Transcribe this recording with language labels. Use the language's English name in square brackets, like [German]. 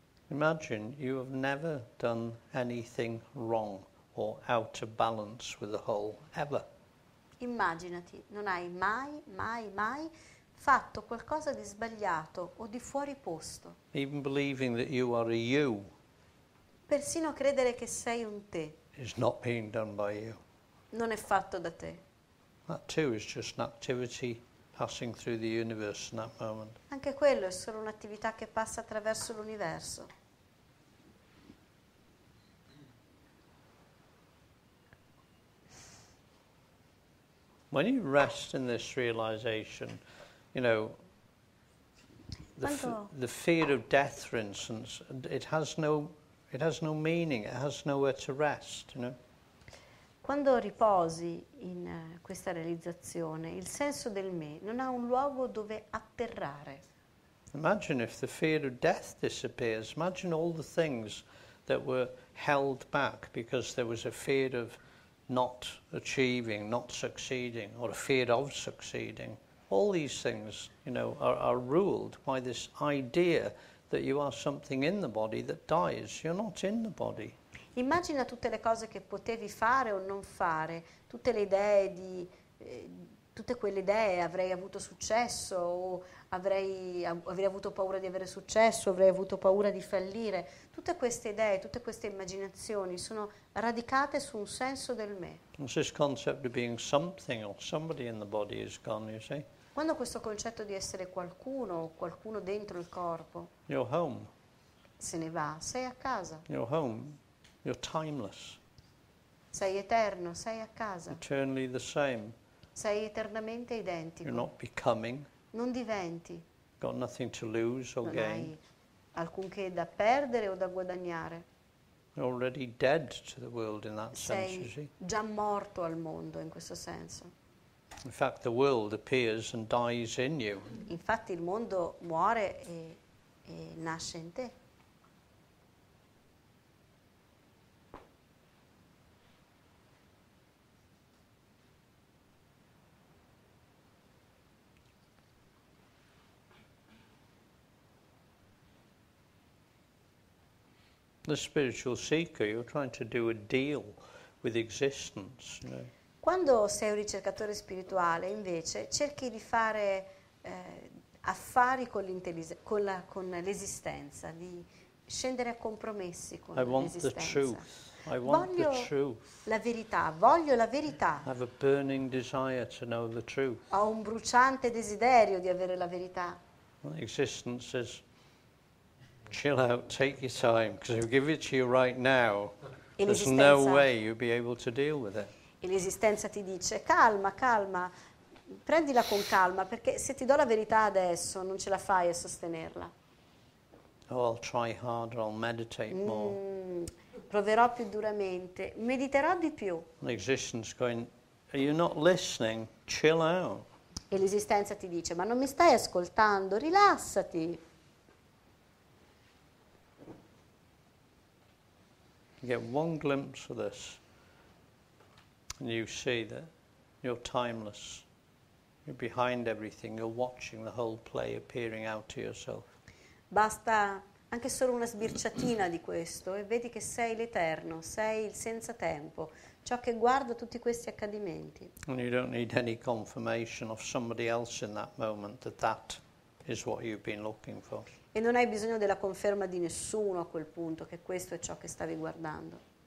[English] Imagine you have never done anything wrong or out of balance with the whole, ever. [Italian] Immaginati, non hai mai fatto qualcosa di sbagliato o di fuori posto. [English] Even believing that you are a you [Italian] Persino credere che sei un te [English] is not being done by you. [Italian] non è fatto da te. [English] That too is just an activity passing through the universe in that moment. [Italian] Anche quello è solo un'attività che passa attraverso l'universo. [English] When you rest in this realization, you know, the fear of death, for instance, it has no meaning, it has nowhere to rest, you know. [Italian] Quando riposi in questa realizzazione, il senso del me non ha un luogo dove atterrare. [English] Imagine if the fear of death disappears. Imagine all the things that were held back because there was a fear of not achieving, not succeeding, or a fear of succeeding. All these things, you know, are ruled by this idea that you are something in the body that dies. You're not in the body. [Italian] Immagina tutte le cose che potevi fare o non fare, tutte le idee tutte quelle idee, avrei avuto successo, o avrei avuto paura di avere successo, avrei avuto paura di fallire. Tutte queste idee, tutte queste immaginazioni sono radicate su un senso del me. [English] It's this concept of being something or somebody in the body is gone, you see. [Italian] Quando questo concetto di essere qualcuno o qualcuno dentro il corpo [English] You're home. [Italian] se ne va, sei a casa, [English] You're home. You're timeless. [Italian] sei eterno, sei a casa, [English] Eternally the same. [Italian] sei eternamente [English] You're [Italian] identico, [English] not becoming. [Italian] non diventi, [English] Got nothing to lose or [Italian] non [English] gain. [Italian] hai alcunché da perdere o da guadagnare. [English] You're already dead to the world in that sense, you [Italian] Sei [English] see. [Italian] già morto al mondo in questo senso. [English] In fact, the world appears and dies in you. [Italian] Infatti il mondo muore e nasce in te. [English] The spiritual seeker, you're trying to do a deal with existence, you know. [Italian] Quando sei un ricercatore spirituale, invece, cerchi di fare affari con l'esistenza, di scendere a compromessi con [English] I want the [Italian] l'esistenza. [English] truth. I want [Italian] Voglio [English] the truth. [Italian] la verità, voglio la verità. [English] I have a burning desire to know the truth. [Italian] Ho un bruciante desiderio di avere la verità. [English] And existence says, chill out, take your time, because if I give it to you right now, there's no way you'll be able to deal with it. [Italian] E l'esistenza ti dice, calma, calma, prendila con calma, perché se ti do la verità adesso non ce la fai a sostenerla. [English] Oh, I'll try harder, I'll meditate more. [Italian] Proverò più duramente, mediterò di più. [English] And existence going, are you not listening? Chill out. [Italian] E l'esistenza ti dice, ma non mi stai ascoltando, rilassati. [English] You get one glimpse of this, and you see that you're timeless. You're behind everything. You're watching the whole play appearing out to yourself. [Italian] Basta anche solo una sbirciatina di questo e vedi che sei l'eterno, sei il senza tempo, ciò che guarda tutti questi accadimenti. [English] And you don't need any confirmation of somebody else in that moment that that is what you've been looking for. [Italian] E non hai bisogno della conferma di nessuno a quel punto che questo è ciò che stavi guardando.